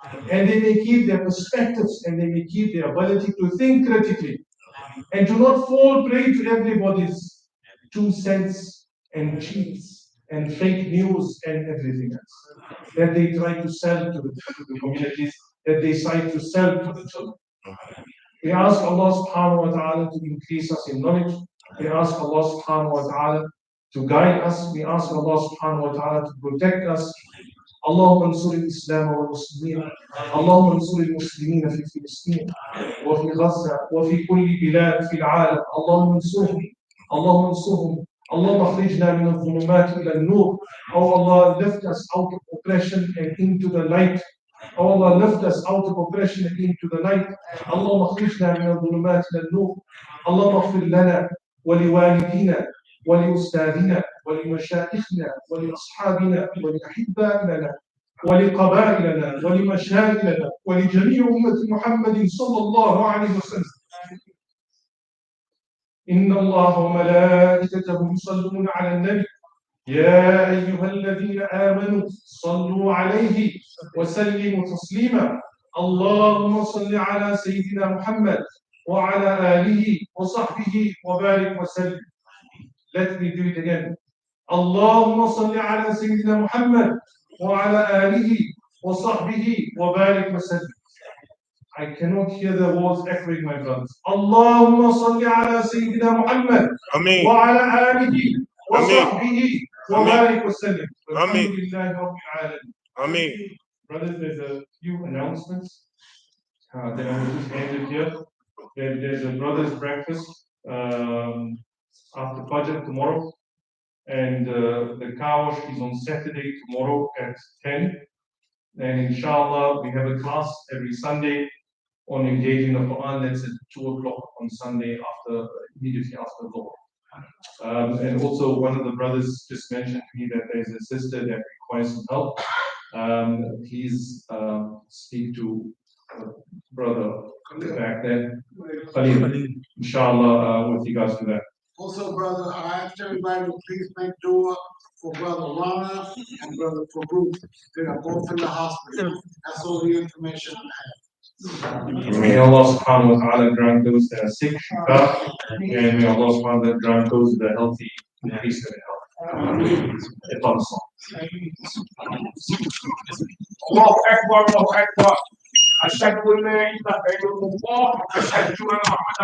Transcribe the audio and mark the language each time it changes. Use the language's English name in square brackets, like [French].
[English] And they may keep their perspectives and they may keep their ability to think critically and to not fall prey to everybody's 2 cents and cheats and fake news and everything else that they try to sell to the communities, that they try to sell to the children. We ask Allah subhanahu wa ta'ala to increase us in knowledge. We ask Allah subhanahu wa ta'ala to guide us. We ask Allah subhanahu wa ta'ala to protect us. [Arabic] اللهم انصر الإسلام والمسلمين اللهم انصر المسلمين في فلسطين وفي غزة وفي كل بلاد في العالم اللهم انصرهم اللهم انصرهم اللهم اخرجنا من الظلمات إلى النور. [English] Oh Allah, lift us out of oppression and into the light. Oh Allah, lift us out of oppression and into the light. [Arabic] اللهم اخرجنا من الظلمات إلى النور. اللهم اغفر لنا ولوالدينا ولأستاذنا ولمشايخنا ولأصحابنا ولأحبائنا ولقبائلنا ولمشايخنا ولجميع أمة محمد صلى الله عليه وسلم. إن الله وملائكته يصلون على النبي يا أيها الذين آمنوا صلوا عليه وسلموا تسليما. اللهم صل على سيدنا محمد وعلى آله وصحبه وبارك وسلم. [English] Let me do it again. [Arabic] اللهم صل على سيدنا محمد وعلى آله وصحبه وبارك وسلم. [English] I cannot hear the words echoing, my brothers. [Arabic] اللهم صل على سيدنا محمد وعلى آله وصحبه وبارك وسلم. والحمد لله رب العالمين. [English] Brothers, there's a few announcements that I will just hand it here. There's a brothers' breakfast after Fajr tomorrow. And the car wash is on Saturday tomorrow at 10. And inshallah, we have a class every Sunday on engaging the Quran. That's at 2 o'clock on Sunday immediately after Dhuhr. And also one of the brothers just mentioned to me that there's a sister that requires some help. Please speak to brother back then, Khalil, inshallah, with regards to that. Also, brother, I asked everybody to please make dua for Brother Rana and Brother Farouk. They are both in the hospital. That's all the information I have. May Allah subhanahu wa ta'ala grant those that are sick, shifa, and may Allah subhanahu wa ta'ala grant those that are healthy, increase their health. [Arabic] الله أكبر الله أكبر أشهد أن لا إله إلا الله أشهد أن محمدا